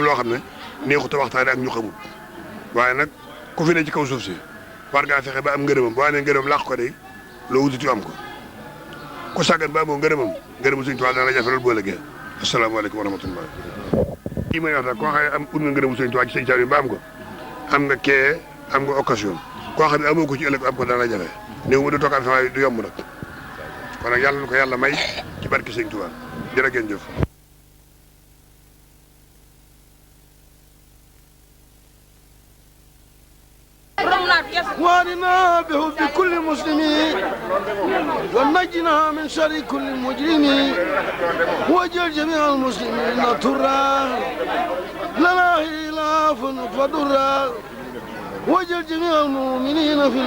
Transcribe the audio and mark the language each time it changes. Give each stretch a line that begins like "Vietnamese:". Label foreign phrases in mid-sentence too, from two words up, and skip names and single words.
Wolof: loo xam ne neexut a waxtaane ak ñu xamul waaye nag ku fi ne ci kaw suuf si war ngaa fexe ba am ngërëmam boo amee ngërëmam làq ko de loo wututi am ko ku sàggan ba amoo ngërëmam sëñ Tuubaa dana la jafe loolu boo lëggee
Arabic: السلام عليكم ورحمة الله
Wolof: kii may wax nag koo xam ne am ut nga ngërëmu sëñ Tuubaa ci sëñ Saliou ba am ko am nga kee am nga occasion koo xam ne amoo ko ci ëllëg am ko dana la jafe néew ma du toog am fi waaye du yomb nag kon nag yàlla na ko yàlla may ci barki sëñ Tuubaa jërë ngeen jëf
Arabic: وارنا بحب كل مسلم ونجنا من شر كل مجرم واجعل جميع المسلمين ترا لنا خلاف فضرا واجعل جميع المؤمنين في